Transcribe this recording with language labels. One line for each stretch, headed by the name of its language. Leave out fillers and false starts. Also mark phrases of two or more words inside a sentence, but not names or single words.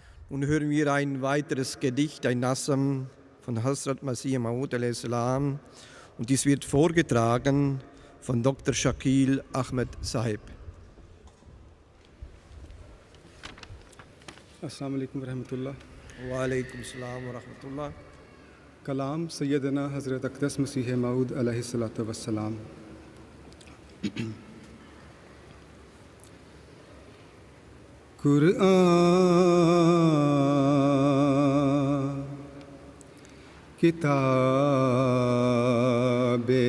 German: Und hören wir ein weiteres Gedicht, ein Nazm von Hazrat Maseeh-e-Moud Alaihissalm. Und dies wird vorgetragen von Dr. Shakeel Ahmed Sahib.
Arabic: السلام علیکم ورحمۃ اللہ. وعلیکم السلام ورحمۃ اللہ.
Urdu: کلام سیدنا حضرت اقدس مسیح-موعود علیہ السلام. قرآن کتاب